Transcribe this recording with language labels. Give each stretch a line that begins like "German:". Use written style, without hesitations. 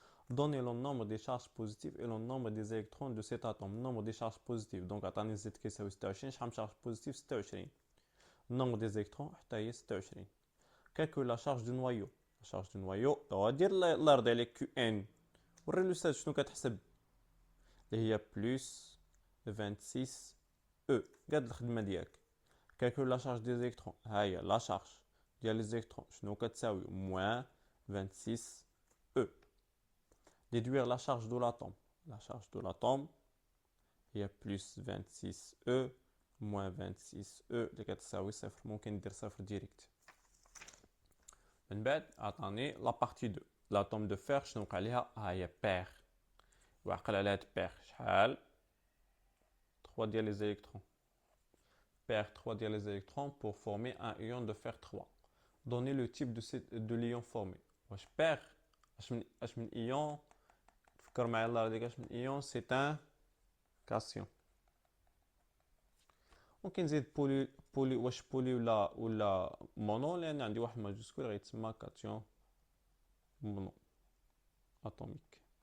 French: Donnez le nombre des charges positives et le nombre des électrons de cet atome. Nombre des charges positives, donc
Arabic: عطاني
French: Z
Arabic: كيساوي
French: 26
Arabic: شحال من
French: charge positive 26. Nombre des électrons
Arabic: حتى هي
French: 26. Calcule la charge du noyau. La charge du noyau
Arabic: غادير الله يرضي عليك
French: QN.
Arabic: وري الأستاذ شنو كتحسب اللي هي بلس 26 E. قاد الخدمة ديالك.
French: Calcule la charge des électrons.
Arabic: ها هي
French: la charge ديال les électrons
Arabic: شنو كتساوي
French: moins 26 E. Déduire la charge de l'atome. La charge de l'atome هي plus 26E moins 26E
Arabic: اللي كتساوي صفر. ممكن ندير صفر ديريكت. من بعد عطاني لا بارتي 2.
French: l'atome de fer
Arabic: شنو وقع ليها؟ ها هي pair. وعقل على هاد pair شحال؟ 3 ديال
French: les électrons. pair 3 ديال les électrons pour former un ion de fer 3. Donnez le type de l'ion formé.
Arabic: واش pair اش من ion؟ فكر معايا الله يرضيك اش من ion؟
French: c'est un cation.
Arabic: ممكن نزيد بولي واش بولي ولا مونو لان عندي واحد ماجوسكول غيتسمى كاتيون مونو اتوميك.